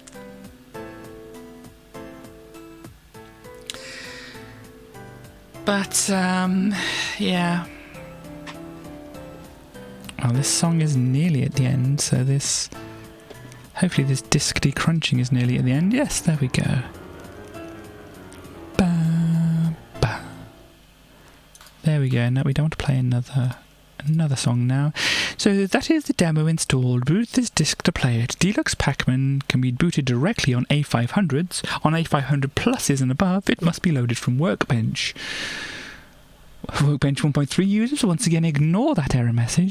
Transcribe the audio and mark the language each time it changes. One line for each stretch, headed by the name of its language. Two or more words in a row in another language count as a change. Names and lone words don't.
English: But, yeah. Well, this song is nearly at the end, so this... hopefully this disc decrunching is nearly at the end. Yes, there we go. Ba, ba. There we go. Now we don't want to play another song now. So that is the demo installed. Boot this disc to play it. Deluxe Pac-Man can be booted directly on A500s. On A500 pluses and above, it must be loaded from Workbench. Workbench 1.3 users, once again ignore that error message.